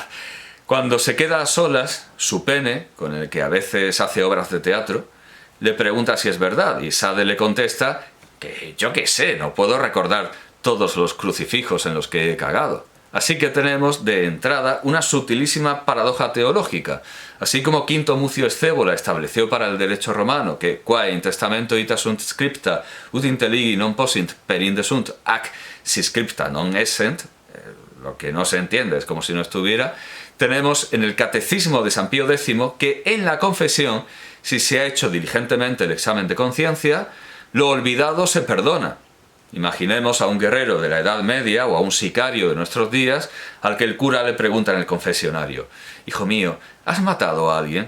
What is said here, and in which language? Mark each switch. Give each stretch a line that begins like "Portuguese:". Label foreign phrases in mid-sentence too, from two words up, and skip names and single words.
Spanish: Cuando se queda a solas, su pene, con el que a veces hace obras de teatro, le pregunta si es verdad, y Sade le contesta que yo qué sé, no puedo recordar todos los crucifijos en los que he cagado. Así que tenemos de entrada una sutilísima paradoja teológica, así como Quinto Mucio Scévola estableció para el derecho romano que
Latin: quae in testamento ita sunt scripta ut intelligi non possint per indesunt ac si scripta non essent,
Spanish: lo que no se entiende es como si no estuviera. Tenemos en el Catecismo de San Pío X que en la confesión, si se ha hecho diligentemente el examen de conciencia, lo olvidado se perdona. Imaginemos a un guerrero de la Edad Media o a un sicario de nuestros días al que el cura le pregunta en el confesionario: «Hijo mío, ¿has matado a alguien?»